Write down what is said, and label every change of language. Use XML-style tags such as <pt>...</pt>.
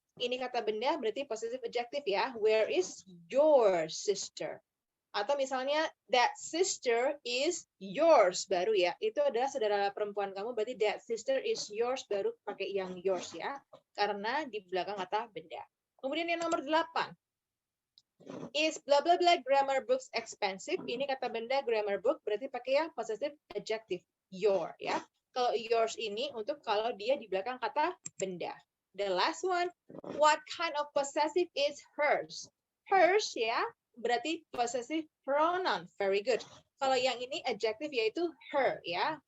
<id>Ini kata benda berarti possessive adjective ya,</id> <en>where is your sister?</en> <id>Atau misalnya</id> <en>that sister is yours</en> <id>baru ya. Itu adalah saudara perempuan kamu, berarti</id> <en>that sister is yours</en> <id>baru pakai yang yours ya. Karena di belakang kata benda. Kemudian yang nomor 8.</id> <en>Is bla bla bla grammar books expensive?</en> <id>Ini kata benda grammar book berarti pakai yang possessive adjective your ya. Kalau yours ini untuk kalau dia di belakang kata benda.</id> <en>The last one, what kind of possessive is hers?</en> <id>Hers ya. Berarti possessive pronoun.</id> <en>Very good.</en> <id>Kalau yang ini adjective yaitu her ya.</id>